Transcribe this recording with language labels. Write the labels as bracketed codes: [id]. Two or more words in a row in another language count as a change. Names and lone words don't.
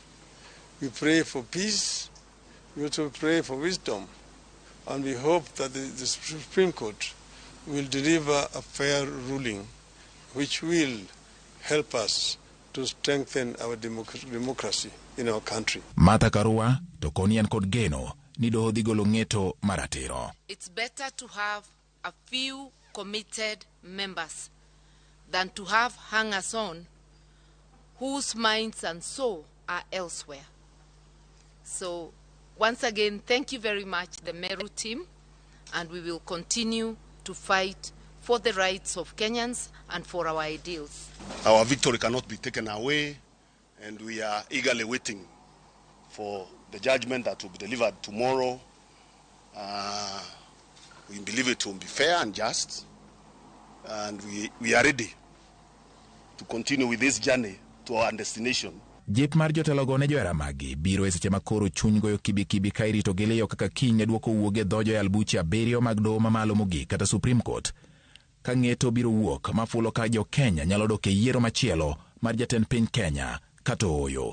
[en] We pray for peace. We also pray for wisdom. And we hope that the Supreme Court will deliver a fair ruling which will help us to strengthen our democracy in our country. [luo] Martha Karua to konian kod geno ni doho dhi golo ng'eto maratiro. [en] It's better to have a few committed members than to have hangers-on whose minds and soul are elsewhere. So once again, thank you very much, the Meru team, and we will continue to fight for the rights of Kenyans and for our ideals. Our victory cannot be taken away, and we are eagerly waiting for the judgment that will be delivered tomorrow. We believe it will be fair and just, and we are ready to continue with this journey to our destination. [luo] Jip mar jotelo go ne jo Ramogi biro e seche makoro chuny goyo kibikibi ka irito gi liyo kaka kiny ne duoko wuoge dhojo e albuche abiriyo mag doho mamalo mogik kata Supreme Court. Ka ng'eto biro wuok mafulo ka jo Kenya nyalo dok e yiero machielo mar jatend piny Kenya kata oyo.